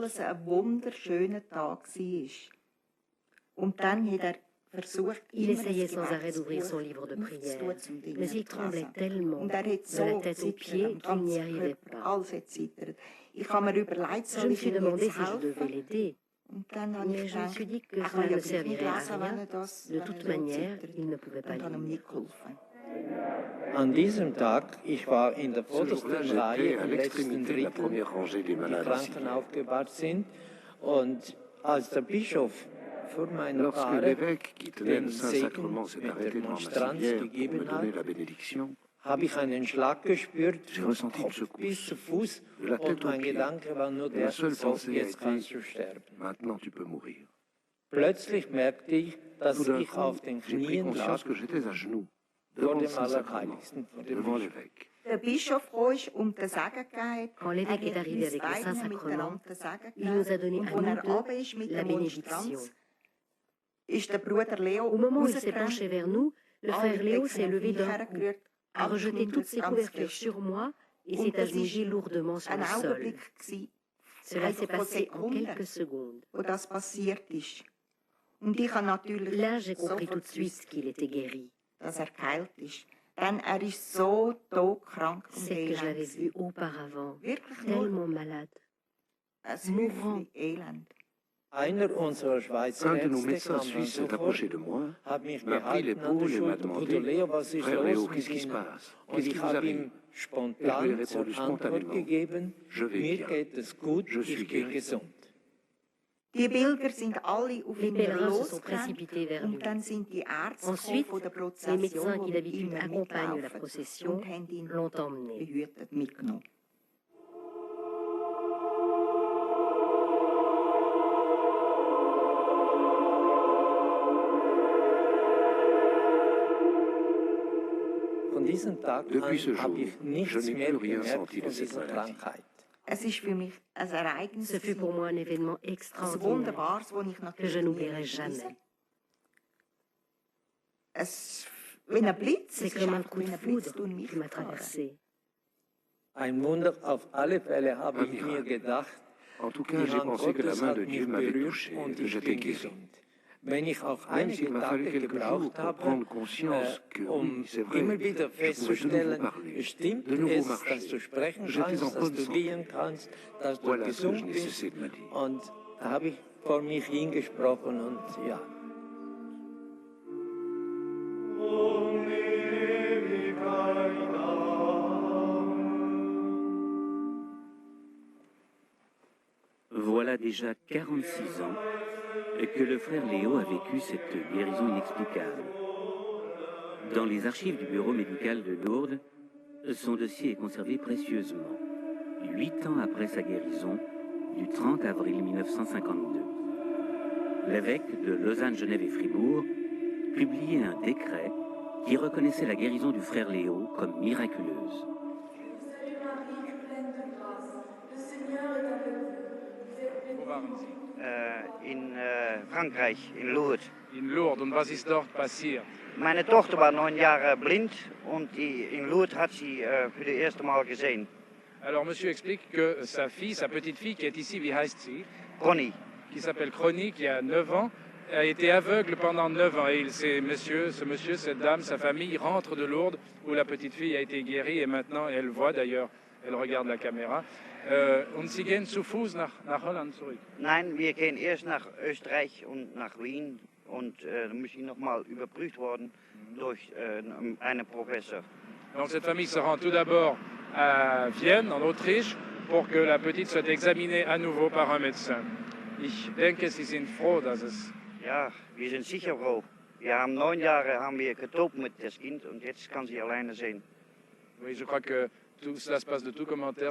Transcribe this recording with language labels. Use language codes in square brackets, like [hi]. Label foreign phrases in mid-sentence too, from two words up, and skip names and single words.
[fr] Il essayait sans arrêt d'ouvrir son livre de prière, mais il tremblait tellement, de la tête aux pieds, qu'il n'y arrivait pas. Je me suis demandé si je devais l'aider, mais je me suis dit que cela ne servirait à rien. De toute manière, il ne pouvait pas lire. [de] An diesem Tag, ich war in der [fr] Ce jour-là, [de] vordersten Reihe [fr] j'étais à [de] im letzten [fr] l'extrémité de la [de] Drittel, [fr] première rangée des [de] die [fr] malades ici. [de] Kranken aufgebahrt sind. Und als der Bischof vor meiner [fr] Lorsque [de] Bahre [fr] l'évêque qui tenait [de] den [fr] le [de] Segen [fr] Saint-Sacrement s'est [de] mit [fr] arrêté [de] der [fr] devant ma [de] Monstranz [fr] civière pour me [de] gegeben [fr] donner [de] hat, [fr] la bénédiction, [de] habe ich einen Schlag gespürt, [fr] J'ai [de] von [fr] ressenti une [de] Kopf [fr] secousse, [de] bis zu Fuß, [fr] de la tête [de] und [fr] aux [de] mein [fr] pieds. [de] Gedanke war nur [fr] Et ma [de] der, [fr] seule [de] so, [fr] pensée a [de] jetzt [fr] été, [de] kannst du sterben. [fr] maintenant tu peux mourir. [de] Plötzlich merkte ich, dass [fr] Tout d'un [de] ich [fr] coup, [de] auf den [fr] j'ai pris [de] Knien lag [fr] conscience que j'étais à genoux, [de] vor [fr] devant le [de] dem [fr] Saint-Sacrement, [de] Allerheiligsten, vor dem [fr] devant [de] Bischof. [fr] l'évêque. Quand l'évêque est arrivé avec le Saint-Sacrement, il nous a donné à nous deux la bénédiction. Au moment où il s'est penché vers nous, le frère Léo s'est levé d'un coup, a rejeté toutes ses couvertures sur moi et s'est agenouillé lourdement sur le sol. Cela s'est passé en quelques secondes. Là, j'ai compris tout de suite qu'il était guéri. C'est que je l'avais vu auparavant, tellement malade, mourant. [de] Einer unserer Schweizer [fr] Un de nos [de] Ärzte [fr] médecins [de] kam dann [fr] suisses s'est [de] sofort, [fr] approché de moi, [de] hat mich [fr] m'a pris [de] gehalten an der [fr] l'épaule et m'a [de] Schulter. Bruder [fr] demandé [de] Leo, was ist [fr] Frère Léo, [de] los [fr] qu'est-ce [de] mit [fr] qui se [de] Ihnen? [fr] passe? [de] Und [fr] Qu'est-ce qui [de] ich [fr] vous [de] habe [fr] arrive? [de] ihm [fr] Et je lui ai [de] spontan zur [fr] répondu [de] Antwort [fr] spontanément, [de] gegeben, [fr] je vais [de] mir [fr] bien. [de] geht es gut, [fr] Je suis [de] ich bin [fr] guéri. [de] gesund. Die Pilger sind alle auf [fr] Les [de] ihn [fr] pèlerins se sont [de] losgerannt [fr] précipités vers lui. [de] und dann sind die Ärzte [fr] Ensuite, [de] von der [fr] les [de] Prozession, [fr] médecins qui [de] die [fr] d'habitude [de] immer [fr] accompagnent la [de] mitlaufen, [fr] procession [de] und haben ihn [fr] l'ont emmené. [de] behütet mitgenommen. Von diesem Tag [fr] Depuis ce [de] an [fr] jour, [de] habe ich [fr] je [de] nichts [fr] n'ai [de] mehr [fr] plus rien [de] gemerkt [fr] senti de [de] von [fr] cette [de] dieser [fr] maladie. [de] Krankheit. Es ist für mich ein Ereignis, [fr] Ce fut pour moi un événement [de] ein [fr] extraordinaire [de] Wunderbares, das ich [fr] que [de] natürlich [fr] je [de] nie [fr] n'oublierai [de] vergesse. [fr] jamais. [de] Es wie ein Blitz, [fr] C'est [de] es ist [fr] comme un [de] einfach [fr] coup [de] wie [fr] de [de] ein Blitz [fr] foudre [de] durch mich [fr] qui m'a [de] gefahren. [fr] traversé. [de] Ein Wunder auf alle Fälle habe [fr] Un [de] ich mir [fr] miracle. [de] gedacht, [fr] En tout cas, [de] die [fr] j'ai [de] Hand [fr] pensé que la [de] Gottes [fr] main [de] hat [fr] de Dieu [de] mich [fr] m'avait [de] berührt [fr] touché, [de] und [fr] que [de] ich [fr] j'étais [de] bin [fr] guéri. [de] gesund. Wenn ich auch [fr] Même s'il [de] einige [fr] m'a fallu [de] Tage [fr] quelques jours [de] gebraucht [fr] pour [de] habe, [fr] prendre conscience que oui, c'est vrai, [de] immer wieder [fr] je pouvais de nouveau [de] festzustellen, [fr] parler, [de] stimmt [fr] de nouveau [de] es, [fr] marcher. [de] dass du sprechen [fr] J'étais en [de] kannst, dass [fr] bonne [de] du [fr] santé. [de] gehen kannst, dass du [fr] Voilà ce que je [de] gesund [fr] n'ai [de] bist. [fr] cessé de me dire. [de] Und da habe ich vor mich hingesprochen und ja. [fr] Voilà déjà 46 ans que le frère Léo a vécu cette guérison inexplicable. Dans les archives du bureau médical de Lourdes, son dossier est conservé précieusement, 8 ans après sa guérison, du 30 avril 1952. L'évêque de Lausanne, Genève et Fribourg publiait un décret qui reconnaissait la guérison du frère Léo comme miraculeuse. [de] In Frankreich, in Lourdes. In Lourdes. Und was ist dort passiert? Meine Tochter war 9 Jahre blind und in Lourdes hat sie für das erste Mal gesehen. [fr] Alors, monsieur explique que sa fille, sa petite fille qui est ici, [de] wie heißt sie? Conny. [fr] Qui s'appelle Conny, qui a 9 ans, a été aveugle pendant 9 ans. Et ce monsieur, cette dame, sa famille rentre de Lourdes où la petite fille a été guérie et maintenant elle voit d'ailleurs, elle regarde la caméra. [de] Und Sie gehen zu Fuß nach Holland zurück? Nein, wir gehen erst nach Österreich und nach Wien und dann muss ich nochmal überprüft worden durch einen Professor. [fr] Donc cette famille se rend tout d'abord à Vienne, en Autriche, pour que la petite soit examinée à nouveau par un médecin. [de] Ich denke, Sie sind froh, dass es... Ja, wir sind sicher froh. Wir haben 9 Jahre haben wir getobt mit das Kind und jetzt kann sie alleine sehen. [fr] Oui, je crois que tout cela se passe de tout commentaire.